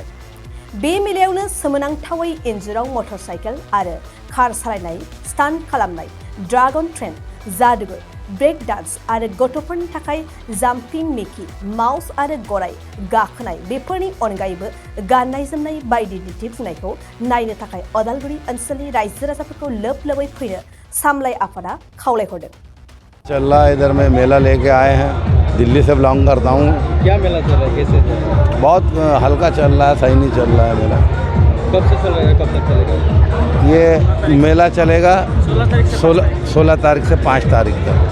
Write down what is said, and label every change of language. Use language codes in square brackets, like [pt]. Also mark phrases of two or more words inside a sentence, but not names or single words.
[brx] बे मेलायावनो सोमोनांथावै इन्जुराव मटर साइकेल आरो कार सालायनाय, स्टान्ट खालामनाय, ड्रागन ट्रेन, जादुगर, ब्रेक डान्स आरो गथ'फोरनि थाखाय जाम्पिं मिकि माउस आरो गराय गाखोनाय बेफोरनि अनगायैबो गाननाय जोमनाय बायदि दिन्थिफुंनायखौ नायनो थाखाय अदालगुरि ओनसोलनि रायजो राजाफोरखौ लोबै फैनो सामलाय आफादा खावलायहरदों। [hi] चल रहा है, इधर में मेला लेके आए हैं, दिल्ली से बिलोंग करता हूँ। क्या मेला चल रहा है, कैसे चल रहा है? बहुत हल्का चल रहा है, सही नहीं चल रहा है मेला। कब से चल रहा है, कब तक चलेगा? ये मेला चलेगा 16 तारीख से 5 तारीख तक।